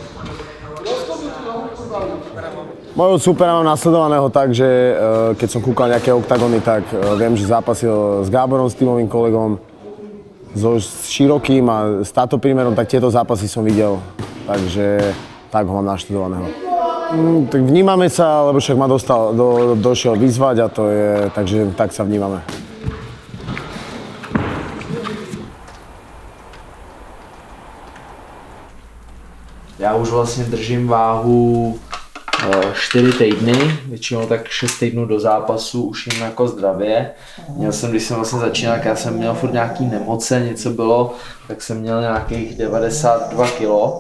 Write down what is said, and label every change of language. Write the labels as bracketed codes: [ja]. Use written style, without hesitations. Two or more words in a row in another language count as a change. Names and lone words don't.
[sk] Mojho supera mám nasledovaného tak, že keď som kúkal nejaké oktagony, tak viem, že zápasil s Gáborom, s tímovým kolegom, so Širokým a s táto prímerom, tak tieto zápasy som videl, takže tak ho mám naštudovaného. Tak vnímame sa, lebo však ma došiel vyzvať a to je, takže tak sa vnímame. [cs] Já už vlastně držím váhu 4 týdny, většinou tak 6 týdnů do zápasu, už jim jako zdravě. Měl jsem, když jsem vlastně začínal, já jsem měl furt nějaký nemoce, něco bylo, tak jsem měl nějakých 92 kg.